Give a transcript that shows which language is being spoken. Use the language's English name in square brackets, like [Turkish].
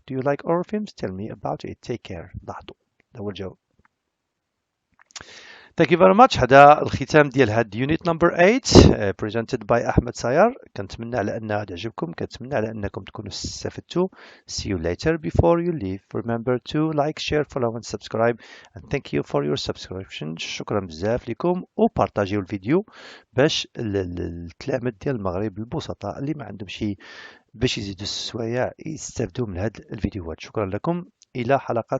[English] Do you like horror films? Tell me about it. Take care. [Arabic] لاحظوا. ده هو الجواب. [English] Thank you very much. [Arabic] هذا الختام ديال هاد [English] unit number 8 presented by [Arabic] أحمد ساير. كنتمنى على أنها تعجبكم، كنتمنى على أنكم تكونوا استفدتوا. [English] See you later. Before you leave, remember to like, share, follow and subscribe, and thank you for your subscription. [Arabic] شكرا بزاف لكم، وبارطاجيو الفيديو باش التلاميذ ديال المغرب البسطاء اللي ما عندهم شي باش يزيدوا السوايع يستافدوا من هاد الفيديوهات. شكرا لكم، إلى حلقات